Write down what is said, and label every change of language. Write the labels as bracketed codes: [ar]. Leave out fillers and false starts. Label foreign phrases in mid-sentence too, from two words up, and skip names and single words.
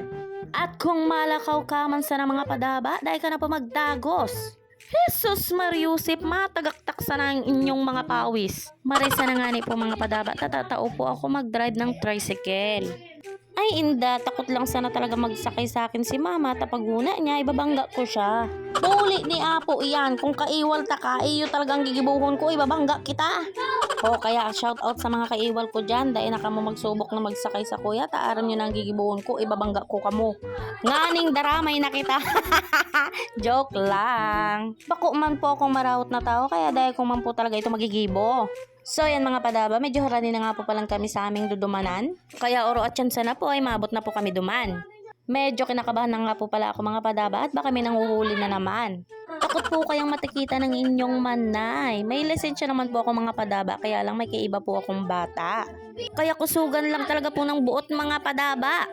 [bik] At kung malakaw ka man sana mga padaba, dahil ka na po magdagos. Jesus Mariusip, matagaktak sana ang inyong mga pawis. Marisa na nga ni po mga padaba, tatatao po ako mag-drive ng tricycle. Ay inda, takot lang sana talaga magsakay sa akin si mama, tapaguna niya, ibabangga ko siya. Buli ni Apo iyan, kung kaiwal ta ka, iyo talagang gigibuhon ko, ibabangga kita. O kaya shout out sa mga kaiwal ko dyan, dahil na kamo magsubok na magsakay sa kuya, taaran nyo na ang gigibuhon ko, ibabangga ko kamo. Nganing daramay na kita. Joke lang. Bako man po akong marawot na tao, kaya dahil kung man po talaga ito magigibo. So yan mga padaba, medyo harani na nga po palang kami sa aming dudumanan. Kaya oro at yan sana po ay maabot na po kami duman. Medyo kinakabahan na nga po pala ako mga padaba at baka may nanguhuli na naman. Takot po kayang matikita ng inyong manay. May lisensya naman po ako mga padaba, kaya lang may kaiba po akong bata. Kaya kusugan lang talaga po ng buot mga padaba.